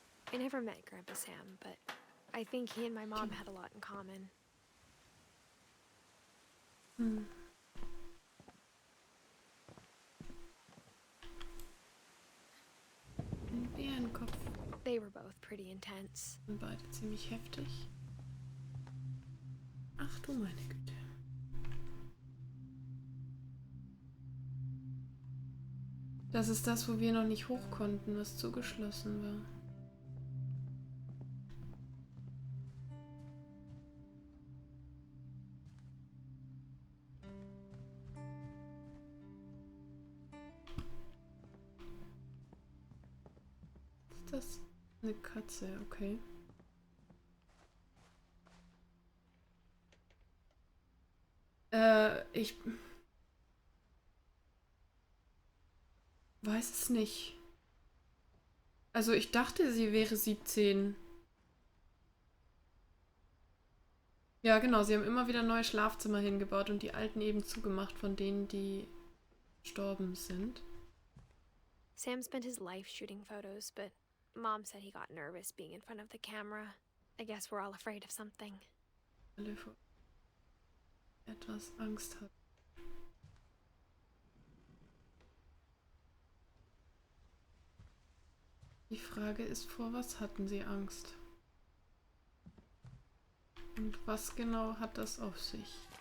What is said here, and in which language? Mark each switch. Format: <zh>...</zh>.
<en>I never met Grandpa Sam, but I think he and my mom had a lot in common. Hm.</en> <de>Ein Bärenkopf.</de> <en>They were both pretty intense.</en> <de>Und beide ziemlich heftig. Ach du meine Güte. Das ist das, wo wir noch nicht hoch konnten, was zugeschlossen war. Ist das eine Katze? Okay. Ich weiß es nicht. Also ich dachte, sie wäre 17. Ja, genau, sie haben immer wieder neue Schlafzimmer hingebaut und die alten eben zugemacht von denen, die gestorben sind.</de> <en>Sam spent his life shooting photos, but Mom said he got nervous being in front of the camera. I guess we're all afraid of something.</en> <de>Alle vor etwas Angst hat. Die Frage ist, vor was hatten sie Angst? Und was genau hat das auf sich?</de>